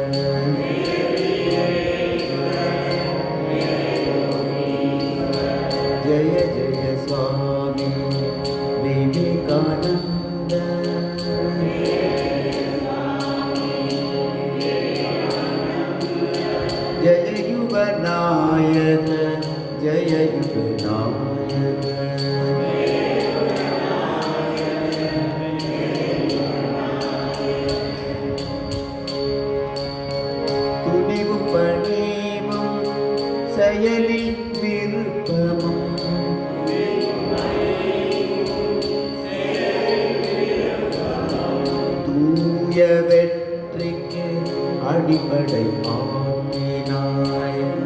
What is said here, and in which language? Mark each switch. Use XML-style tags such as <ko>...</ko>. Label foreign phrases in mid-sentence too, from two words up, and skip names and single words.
<hi>जय जय स्वामी विवेकानंद। जय युग नायक जय युग नायक।</hi> <ta>துணிவும் பணிவும் செயலில் விருப்பமும் தூய வெற்றிக்கு அடிப்படை ஆக்கினாய்.</ta>